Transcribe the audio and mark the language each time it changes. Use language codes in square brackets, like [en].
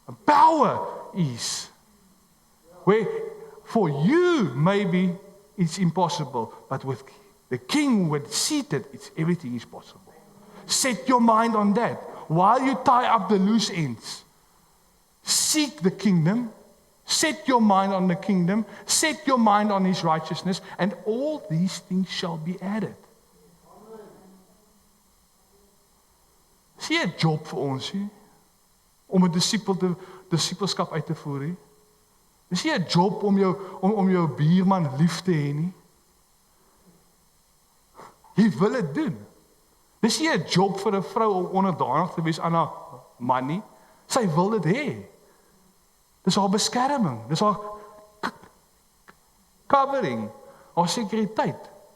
[en] Power is. Where for you, maybe it's impossible, but with the King who is seated, everything is possible. Set your mind on that. While you tie up the loose ends, seek the kingdom, set your mind on the kingdom, set your mind on his righteousness, and all these things shall be added. [af] Is nie 'n job vir ons nie, om 'n disipelskap uit te voer nie. Is nie 'n job om jou buurman lief te hê nie. Jy wil dit doen. Dis nie 'n job vir 'n vrou om onderdanig te wees aan haar man nie. Sy wil dit hê. Dis haar beskerming, dis haar covering, haar sekuriteit.